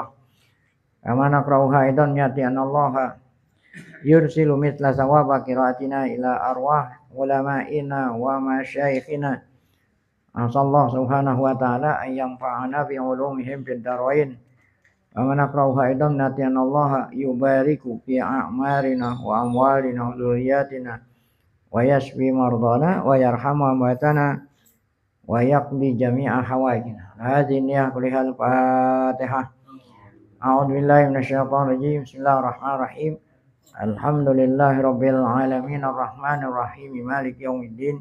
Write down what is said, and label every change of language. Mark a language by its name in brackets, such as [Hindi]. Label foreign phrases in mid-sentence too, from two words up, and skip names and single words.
[Arabic] كما نقرؤها أيضا نية أن الله يرسل مثل ثواب قراءتنا إلى أرواح علمائنا ومشايخنا. أسأل الله سبحانه وتعالى أن ينفعنا بعلومهم في الدارين. كما نقرؤها أيضا نية أن الله يبارك في أعمارنا وأموالنا وذرياتنا ويشفي مرضانا ويرحم أمواتنا ويقضي جميع حوائجنا. هذه النية لكلها الفاتحة. أعوذ بالله من الشيطان الرجيم. بسم الله الرحمن الرحيم. الحمد لله رب العالمين الرحمن الرحيم مالك يوم الدين.